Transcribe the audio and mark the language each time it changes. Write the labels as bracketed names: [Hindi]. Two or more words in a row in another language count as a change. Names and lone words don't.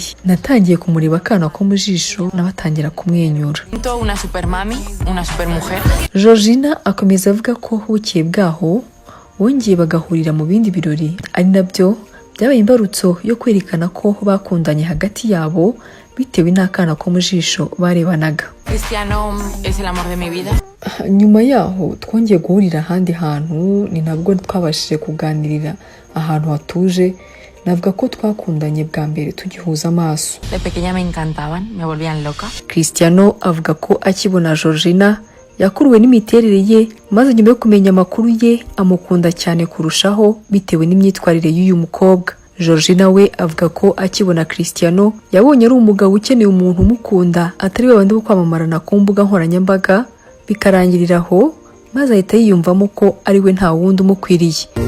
[Kinyarwanda] Natangiye kumureba akana ko mu jisho nabatangira kumwenyura. Georgina akomeza avuga ko bukeye bwaho bongeye bagahurira mu bindi birori, ari nabyo byabaye imbarutso yo kwerekana ko bakundanye hagati yabo bitewe n'akana ko mu jisho barebanaga. [Spanish] Cristiano es el amor de mi vida. [Kinyarwanda] Nyuma yaho twongeye guhurira ahandi hantu, ni nabwo twabashije kuganirira ahantu hatuje. Navuga ko twakundanye bwa mbere tugihuza amaso. [Spanish] De pequeña me encantaban, me volvían loca. [Kinyarwanda] Cristiano avuga ko akibona Georgina yakuruwe n'imiterere ye, maze nyuma yo kumenya amakuru ye amukunda cyane kurushaho bitewe n'imyitwarire y'uyu mukobwa. Georgina we avuga ko akibona Cristiano yabonye ari umugabo ukeneye umuntu umukunda, atari babandi bo kwamamarana ku mbuga nkoranyambaga bikarangirira aho, maze ahita yiyumvamo ko ari we nta wundi umukwiriye.